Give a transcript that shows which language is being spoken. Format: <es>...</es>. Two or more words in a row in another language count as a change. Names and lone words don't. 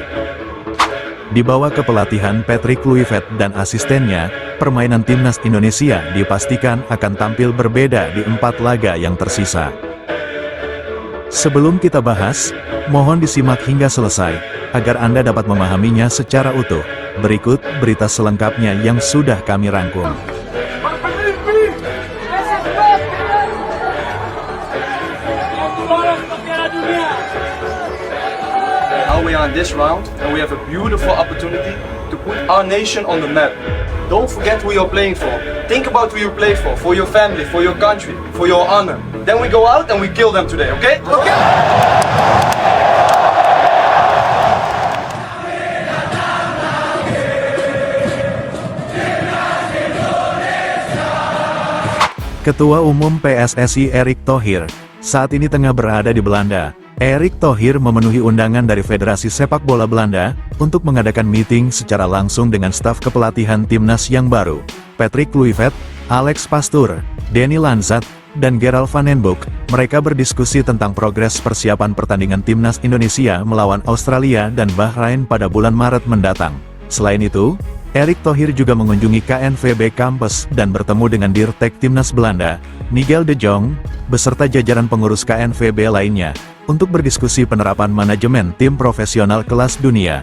<id>Di bawah kepelatihan Patrick Kluivert dan asistennya, permainan timnas Indonesia dipastikan akan tampil berbeda di 4 laga yang tersisa. Sebelum kita bahas, mohon disimak hingga selesai, agar Anda dapat memahaminya secara utuh. Berikut berita selengkapnya yang sudah kami rangkum.</id> <en>Now we are in this round and we have a beautiful opportunity to put our nation on the map. Don't forget who you're playing for. Think about who you play for your family, for your country, for your honor. Then we go out and we kill them today, okay? Okay!</en> <id>Ketua Umum PSSI Erick Thohir saat ini tengah berada di Belanda. Erick Thohir memenuhi undangan dari Federasi Sepak Bola Belanda untuk mengadakan meeting secara langsung dengan staf kepelatihan timnas yang baru, Patrick Kluivert, Alex Pastoor, Danny Lanzat, dan Gerald van den Boek, mereka berdiskusi tentang progres persiapan pertandingan timnas Indonesia melawan Australia dan Bahrain pada bulan Maret mendatang. Selain itu, Erick Thohir juga mengunjungi KNVB Campus dan bertemu dengan Dirtek Timnas Belanda, Nigel de Jong, beserta jajaran pengurus KNVB lainnya, untuk berdiskusi penerapan manajemen tim profesional kelas dunia.</id>